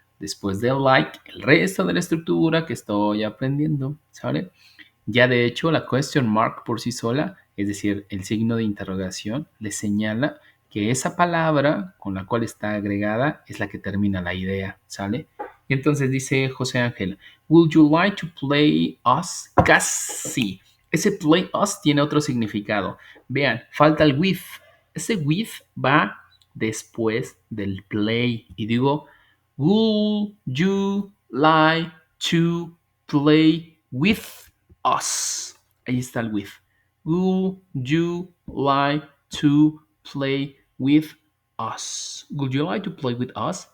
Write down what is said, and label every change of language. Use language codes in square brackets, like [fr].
[es] Después del like el resto de la estructura que estoy aprendiendo. ¿Sale? Ya de hecho, la question mark por sí sola, es decir, el signo de interrogación, le señala que esa palabra con la cual está agregada es la que termina la idea, ¿sale? Y entonces dice José Ángel, [en] Would you like to play us? [es] Casi. Ese play us tiene otro significado. Vean, falta el with. Ese with va después del play. Y digo, [en] Would you like to play with us? [es] Ahí está el with. [en] Would you like to play with us? Would you like to play with us?